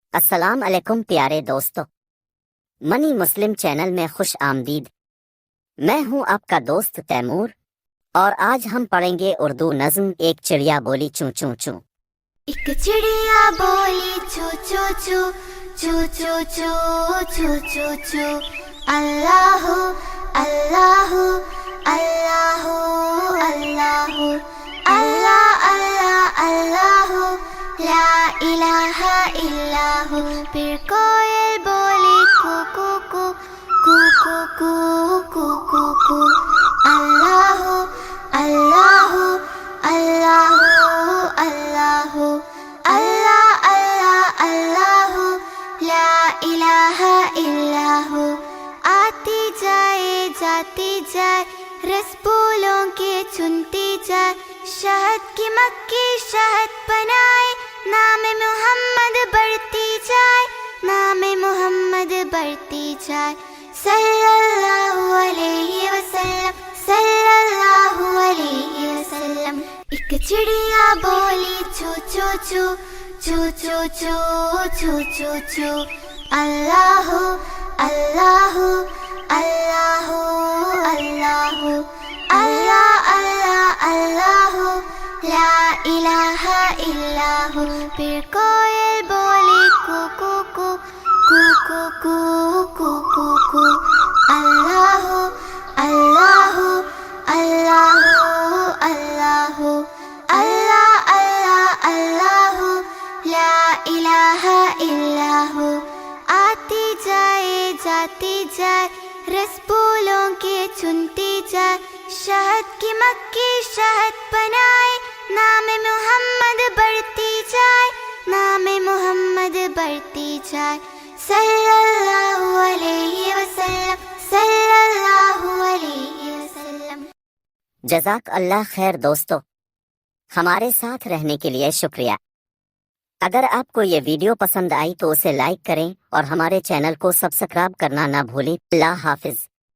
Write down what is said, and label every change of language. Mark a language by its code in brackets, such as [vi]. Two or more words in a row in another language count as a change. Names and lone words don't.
[ar] السلام عليكم [hi] प्यारे दोस्तों, मनी मुस्लिम चैनल में खुश आमदीद। मैं हूं आपका दोस्त तैमूर और आज हम पढ़ेंगे उर्दू नज़्म एक चिड़िया बोली चू चू चू। एक चिड़िया बोली चू चू चू चू चू चू चू चू चू। [ar] الله الله الله الله الله الله الله لا إله إلا الله. [hi] फिर कोयल बोली कू कू कू कू कू कू कू कू कू। [ar] الله الله الله الله الله الله الله لا إله إلا الله. [hi] आती जाए जाती जाए रस फूलों के चुनती जाए, शहद की मक्खी शहद बनाए, नाम मोहम्मद बढ़ती जाए, नाम मोहम्मद बढ़ती जाए। [ar] صلى الله عليه وسلم صلى الله عليه وسلم. [hi] एक चिड़िया बोली चू चू चू चू चू चू चू चू चू। [ar] الله الله الله الله الله الله الله لا إله إلا الله. [hi] फिर कोयल बोली कू कू कू कू कू कू कू कू कू। [ar] الله الله الله الله الله الله الله لا إله إلا الله. [hi] आती जाए जाती जाए रस फूलों के चुनती जाए, शहद की मक्खी शहद बनाए, नाम मोहम्मद बढ़ती जाए, नाम मोहम्मद बढ़ती जाए। [ar] صلى الله عليه وسلم صلى الله عليه وسلم. جزاك الله خير [hi] दोस्तों, हमारे साथ रहने के लिए शुक्रिया। अगर आपको ये वीडियो पसंद आई तो उसे लाइक करें और हमारे चैनल को सब्सक्राइब करना ना भूलें। अल्लाह हाफिज।